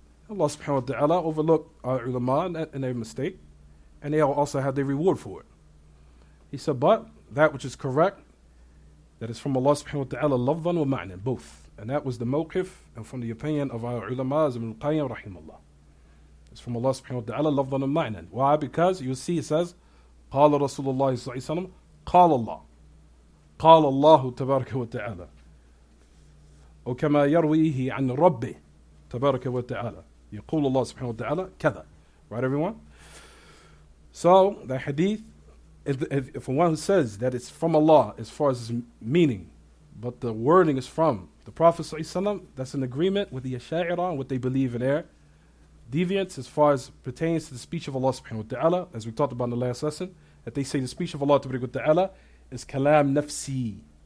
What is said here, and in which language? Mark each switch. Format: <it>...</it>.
<en>Allah subhanahu wa ta'ala overlooked our ulama and their mistake, and they also had their reward for it. He said, but that which is correct, that is from Allah subhanahu wa ta'ala, lafzan wa ma'nan, both. And that was the mawqif, and from the opinion of our ulama, Ibn al-Qayyim, rahimahullah. It's from Allah subhanahu wa ta'ala, lafzan wa ma'nan. Why? Because you see it says,</en> <ar>قال رسول الله صلى الله عليه وسلم, قال الله. قال الله تبارك وتعالى. وكما يرويه عن ربه تبارك وتعالى. يقول الله سبحانه وتعالى كذا.</ar> <en>Right, everyone? So, the hadith, if one who says that it's from Allah as far as its meaning, but the wording is from the Prophet ﷺ, that's in agreement with the Asha'ira and what they believe in their deviance as far as pertains to the speech of Allah subhanahu wa ta'ala, as we talked about in the last lesson, that they say the speech of Allah subhanahu wa ta'ala is kalam nafsi.</en>